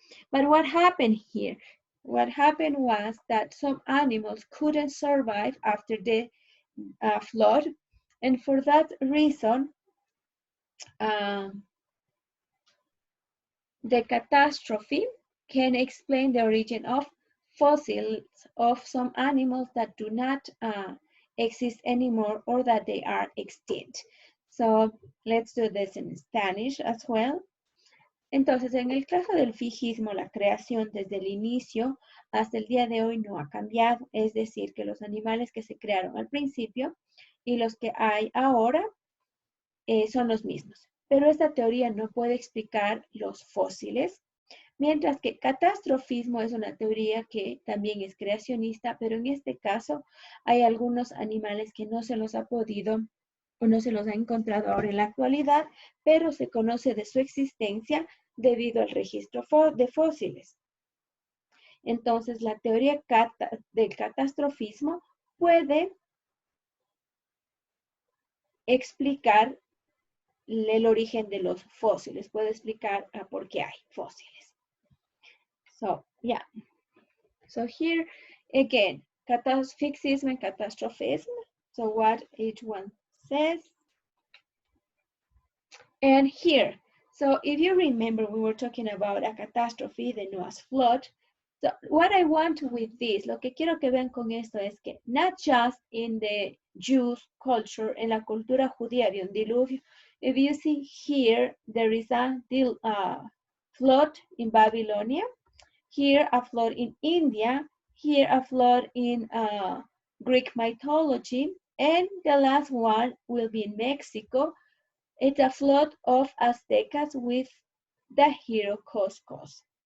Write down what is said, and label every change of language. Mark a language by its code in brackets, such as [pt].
[en] But what happened here? What happened was that some animals couldn't survive after the flood, and for that reason, the catastrophe can explain the origin of fossils of some animals that do not exist anymore or that they are extinct. So let's do this in Spanish as well. [es] Entonces, en el caso del fijismo, la creación desde el inicio hasta el día de hoy no ha cambiado. Es decir, que los animales que se crearon al principio y los que hay ahora son los mismos. Pero esta teoría no puede explicar los fósiles, mientras que catastrofismo es una teoría que también es creacionista, pero en este caso hay algunos animales que no se los ha podido o no se los ha encontrado ahora en la actualidad, pero se conoce de su existencia debido al registro de fósiles. Entonces, la teoría del catastrofismo puede explicar el origen de los fósiles, puede explicar por qué hay fósiles. [en] So, yeah. So here, again, fixism and catastrophism. So what each one says. And here, so if you remember, we were talking about a catastrophe, the Noah's flood. So what I want with this, [es] lo que quiero que vean con esto es que [en] not just in the Jews culture, [es] en la cultura judía había un diluvio. [en] If you see here, there is a flood in Babylonia. Here, a flood in India. Here, a flood in Greek mythology. And the last one will be in Mexico. It's a flood of Aztecas with the hero Cuscos.